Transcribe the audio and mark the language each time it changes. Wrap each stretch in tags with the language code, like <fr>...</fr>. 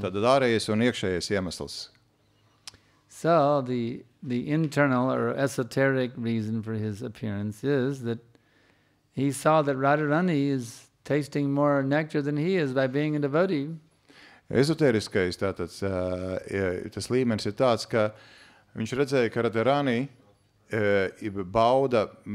<lv>Tad ārējais un iekšējais iemesls.</lv> <en>So the internal or esoteric reason for his appearance is that he saw that Radharani is tasting more nectar than he is by being a devotee.</en> <lv>Ezotēriskais tātad tas līmenis ir tāds, ka viņš redzēja, ka Radharani bauda</lv>